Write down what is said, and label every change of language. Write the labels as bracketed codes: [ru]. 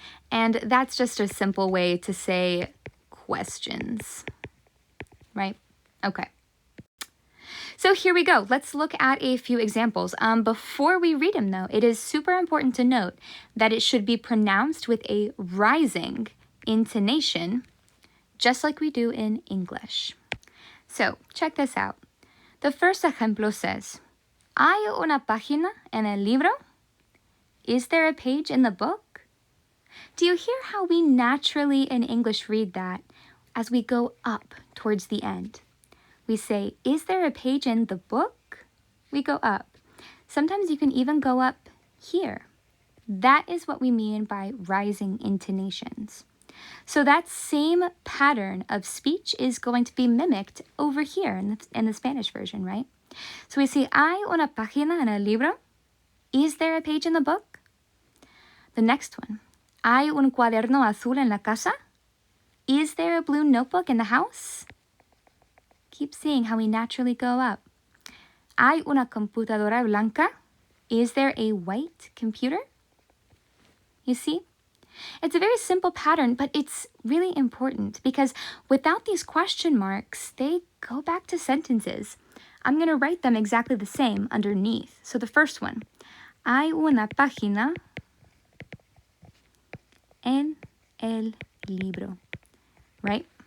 [en] And that's just a simple way to say questions, right? Okay. So here we go. Let's look at a few examples. Before we read them, though, it is super important to note that it should be pronounced with a rising intonation, just like we do in English. So check this out. The first ejemplo says, [es] ¿Hay una página en el libro? [en] Is there a page in the book? Do you hear how we naturally in English read that as we go up towards the end? We say, is there a page in the book? We go up. Sometimes you can even go up here. That is what we mean by rising intonations. So that same pattern of speech is going to be mimicked over here in the Spanish version, right? So we say, [es] ¿Hay una página en el libro? [en] Is there a page in the book? The next one, [es] ¿Hay un cuaderno azul en la casa? [en] Is there a blue notebook in the house? Keep seeing how we naturally go up. [es] ¿Hay una computadora blanca? [en] Is there a white computer? You see? It's a very simple pattern, but it's really important because without these question marks, they go back to sentences. I'm going to write them exactly the same underneath. So the first one, [es] hay una página en el libro, right?